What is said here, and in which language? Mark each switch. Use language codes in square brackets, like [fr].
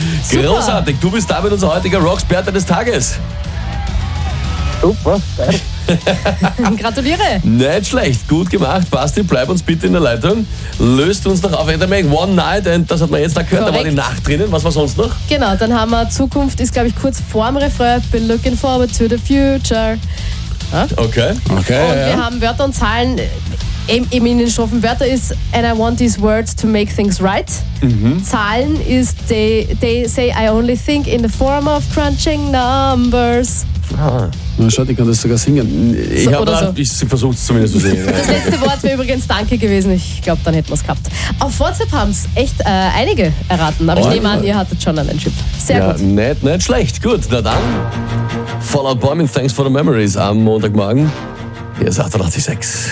[de] Was, großartig, du bist damit unser heutiger Rocksperte des Tages. Super, gratuliere. Nicht schlecht, gut gemacht. Basti, bleib uns bitte in der Leitung. Löst uns noch auf Endermag. One Night, and das hat man jetzt da gehört, Correct. Da war die Nacht drinnen. Was war sonst noch? Genau, dann haben wir Zukunft, ist glaube ich kurz vorm Refrain. [en] Been looking forward to the future. Ah? Okay. [de] Und wir haben Wörter und Zahlen eben in den Strophen. Wörter ist, [en] and I want these words to make things right. Mhm. [de] Zahlen ist, [en] they say I only think in the form of crunching numbers. Ah. [de] Na, schaut, ich kann das sogar singen. Ich versuche es zumindest zu singen. Das letzte Wort wäre übrigens Danke gewesen. Ich glaube, dann hätten wir es gehabt. Auf WhatsApp haben es echt einige erraten. Aber ich nehme an, ihr hattet schon einen Chip. Sehr gut. Ja, nicht schlecht. Gut, na dann. Fallout Boy mit Thanks for the Memories am Montagmorgen. Hier ist 88.6.